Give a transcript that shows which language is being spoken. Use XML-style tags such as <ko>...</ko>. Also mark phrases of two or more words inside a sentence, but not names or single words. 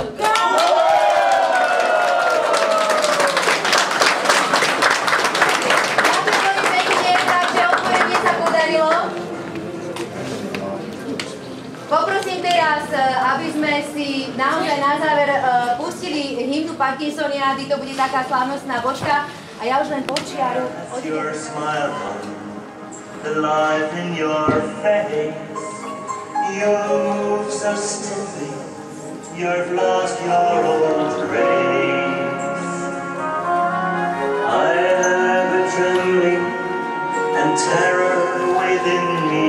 <sk>Poprosím teraz, aby sme si naozaj na záver pustili hymnu Parkinsoniády, to bude taká slávnostná božka a ja už len počiaru.</sk> <en>Your smile, the light in your face, you move so stiffly, you've lost your old grace. I have a trembling and terror within me.</en>